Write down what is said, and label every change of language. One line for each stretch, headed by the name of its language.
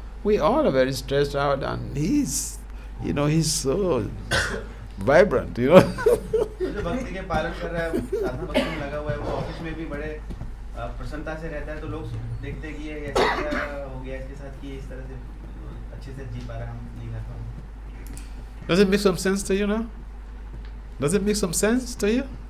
English: We all are very stressed out, and he's so vibrant,
Hindi: जो भक्ति के पालन कर रहा है, साधना भक्ति में लगा हुआ है, वो ऑफिस में भी बड़े प्रसन्नता से रहता है, तो लोग देखते हैं कि ये ऐसा क्या हो गया इसके साथ कि इस तरह से अच्छे से जी पा रहा है, हम नहीं कर पा रहे.
English: Does it make some sense to you now? Does it make some sense to you?